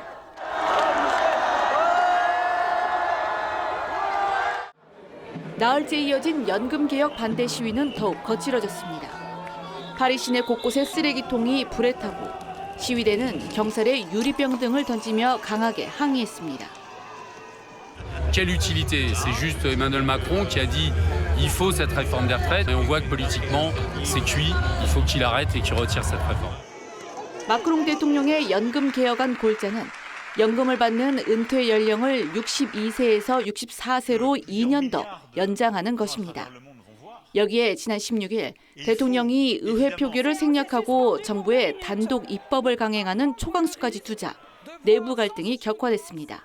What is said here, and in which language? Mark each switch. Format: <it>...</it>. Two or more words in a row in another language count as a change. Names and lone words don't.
<ko>나흘째 이어진 연금개혁 반대 시위는 더욱 거칠어졌습니다. 파리 시내 곳곳에 쓰레기통이 불에 타고 시위대는 경찰에 유리병 등을 던지며 강하게 항의했습니다.</ko> <fr>Quelle utilité? C'est juste Emmanuel Macron qui a dit il faut cette réforme des retraites et on voit que politiquement c'est cuit, il faut qu'il arrête et qu'il retire cette réforme.</fr> <ko>마크롱 대통령의 연금 개혁안 골자는 연금을 받는 은퇴 연령을 62세에서 64세로 2년 더 연장하는 것입니다. 여기에 지난 16일 대통령이 의회 표결을 생략하고 정부의 단독 입법을 강행하는 초강수까지 두자 내부 갈등이 격화됐습니다.</ko>